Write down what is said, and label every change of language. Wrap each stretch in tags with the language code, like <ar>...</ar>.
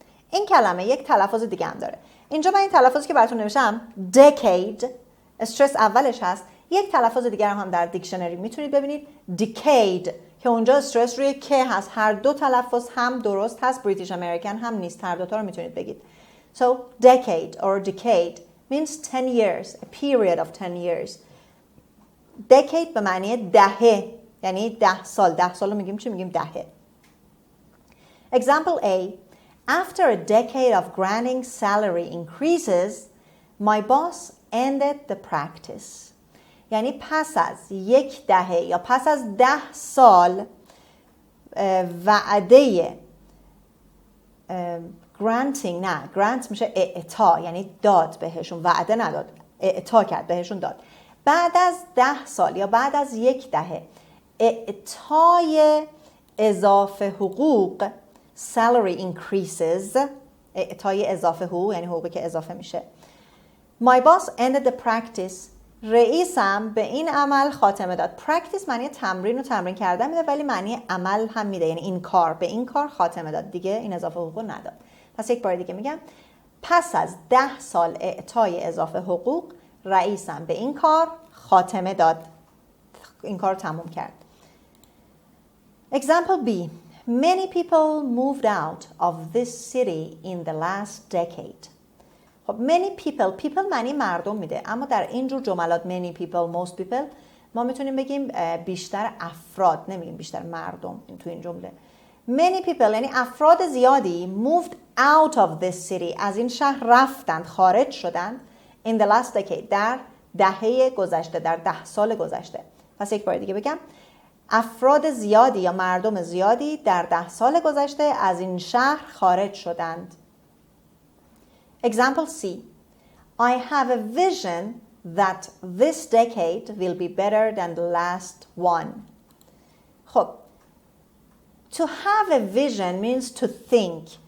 <fa>این کلمه یک تلفظ دیگه هم داره. اینجا من این تلفظی که براتون نوشتم decade استرس اولش هست. یک تلفظ دیگر هم در دیکشنری میتونید ببینید decade که اونجا استرس روی که هست. هر دو تلفظ هم درست هست، بریتیش امریکن هم نیست. هر دوتا رو میتونید بگید.</fa> <en>So decade or decade means 10 years, a period of 10 years.</en> <fa>decade به معنی دهه، یعنی 10 سال. 10 سال رو میگیم چی؟ میگیم دهه.</fa> <en>Example A. After a decade of granting salary increases, my boss ended the practice.</en> <fa>یعنی پس از یک دهه یا پس از 10 سال وعده granting، نه grant میشه اعطا، یعنی داد بهشون، وعده نداد. اعطا کرد، بهشون داد. بعد از 10 سال یا بعد از 1 دهه اعطای اضافه حقوق</fa> <en>salary increases،</en> <fa>اعطای اضافه حقوق یعنی حقوقی که اضافه میشه.</fa> <en>My boss ended the practice،</en> <fa>رئیسم به این عمل خاتمه داد. practice معنی تمرین و تمرین کردن میده، ولی معنی عمل هم میده، یعنی این کار، به این کار خاتمه داد، دیگه این اضافه حقوق نداد. پس یک بار دیگه میگم پس از 10 سال اعطای اضافه حقوق رئیسم به این کار خاتمه داد، این کار تموم کرد.</fa> <en>Example B. Many people moved out of this city in the last decade.</en> <fa>خب many people معنی مردم میده، اما در اینجور جملات</fa> <en>many people, most people</en> <fa>ما میتونیم بگیم بیشتر افراد، نمیگیم بیشتر مردم تو این جمله.</fa> <en>many people</en> <fa>یعنی افراد زیادی</fa> <en>moved out of this city،</en> <fa>از این شهر رفتند، خارج شدند</fa> <en>in the last decade،</en> <fa>در دهه گذشته، در 10 سال گذشته. پس یک بار دیگه بگم افراد زیادی یا مردم زیادی در 10 سال گذشته از این شهر خارج شدند.</fa> <en>Example C. I have a vision that this decade will be better than the last one. خب to have a vision means to think.</en>